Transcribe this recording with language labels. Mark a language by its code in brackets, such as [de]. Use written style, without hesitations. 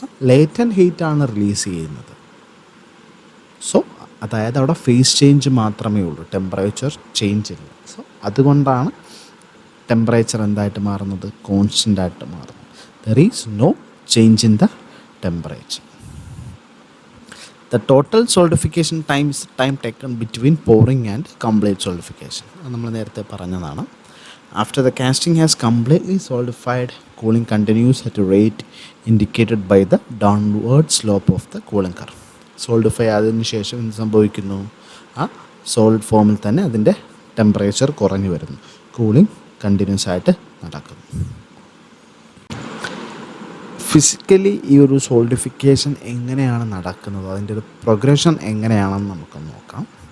[ml] Latent ഹീറ്റാണ് release ചെയ്യുന്നത്. So അതായത് അവിടെ ഫേസ് ചേഞ്ച് മാത്രമേ ഉള്ളൂ, ടെമ്പറേച്ചർ ചേഞ്ച് ഇല്ല. സോ അതുകൊണ്ടാണ് ടെമ്പറേച്ചർ എന്തായിട്ട് മാറുന്നത്, കോൺസ്റ്റൻ്റ് ആയിട്ട് മാറുന്നത്. [en] There is no change in the temperature. The total solidification time is time taken between pouring and complete solidification. [ml] അത് നമ്മൾ നേരത്തെ പറഞ്ഞതാണ്. [en] After the casting has completely solidified, cooling continues at a rate indicated by the downward slope of the cooling curve. [ml] Solidify ആയതിനു ശേഷം എന്ത് സംഭവിക്കുന്നു, ആ solid ഫോമിൽ തന്നെ അതിൻ്റെ ടെമ്പറേച്ചർ കുറഞ്ഞു വരുന്നു, കൂളിംഗ് കണ്ടിന്യൂസ് ആയിട്ട് നടക്കുന്നു. ഫിസിക്കലി ഈ ഒരു സോൾഡിഫിക്കേഷൻ എങ്ങനെയാണ് നടക്കുന്നത്, അതിൻ്റെ ഒരു പ്രോഗ്രഷൻ എങ്ങനെയാണെന്ന് നമുക്ക് നോക്കാം.